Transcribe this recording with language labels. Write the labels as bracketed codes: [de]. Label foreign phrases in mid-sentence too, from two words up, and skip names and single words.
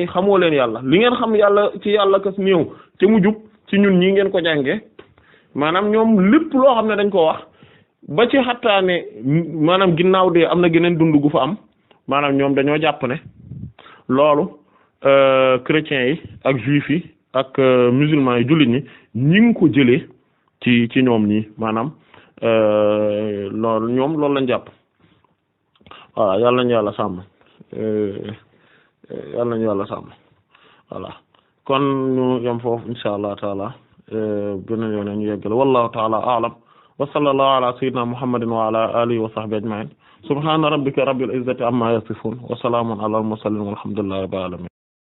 [wo] xamoo leen yàlla li ngeen xam yàlla ci yàlla kas néew te mu jub ci ñun ñii ngeen ko jàngee maanaam ñoom lépp loo xam ne dañ ko wax ba ci xattaane maanaam ginnaaw de am na geneen dund gu fa am maanaam ñoom dañoo jàpp ne loolu chrétiens yi ak juifs yi ak musulmans yi jullit ñi ñi ngi ko jëlee ci ñoom ñii maanaam loolu ñoom loolu lañ jàpp voilà yàlla nañu yàlla sàmm voilà kon ñu yam foofu [ar] إن شاء الله تعالى [wo] beneen yoon ñu yeggale [ar] والله تعالى أعلم وصلى الله على سيدنا محمد وعلى آله وصحبه أجمعين سبحان ربك رب العزة عما يصفون وسلام على المرسلين والحمد لله رب العالمين